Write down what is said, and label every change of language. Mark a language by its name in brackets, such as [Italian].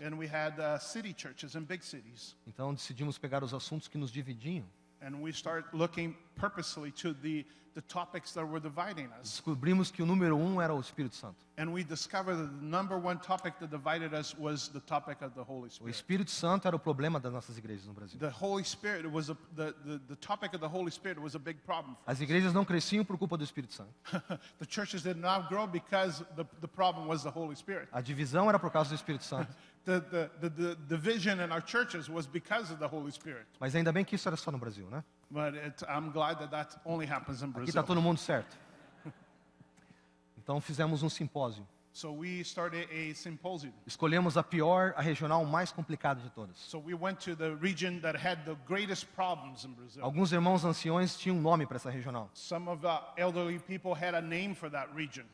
[English] and we had city churches in big cities. [Portuguese] Então decidimos pegar os assuntos que nos dividiam. [English] And we start looking purposely to the topics that were dividing us. [Portuguese] Descobrimos que o número 1 era o Espírito Santo. [English] And we discovered that the number one topic that divided us was the topic of the Holy [Portuguese] O [English] Spirit. [Portuguese] Espírito Santo era o problema das nossas igrejas no Brasil. [English] The Holy Spirit was the topic of the Holy Spirit was a big problem for [Portuguese] As igrejas não cresciam por culpa do Espírito Santo. [English] the churches did not grow because the problem was the Holy Spirit. [Portuguese] A divisão era por causa do Espírito Santo. [English] The division in our churches was because of the Holy Spirit. [Portuguese] Mas ainda bem que isso era só no Brasil, né? [English] But I'm glad that only happens in [Portuguese] Aqui está [English] Brazil. [Portuguese] todo mundo certo. Então fizemos um simpósio. [English] So we started a symposium. [Portuguese] Escolhemos a regional mais complicada de todas. [English] So we went to the region that had the greatest problems in Brazil. [Portuguese] Alguns irmãos anciões tinham um nome para essa regional. [English] Some of the elderly people had a name for that region.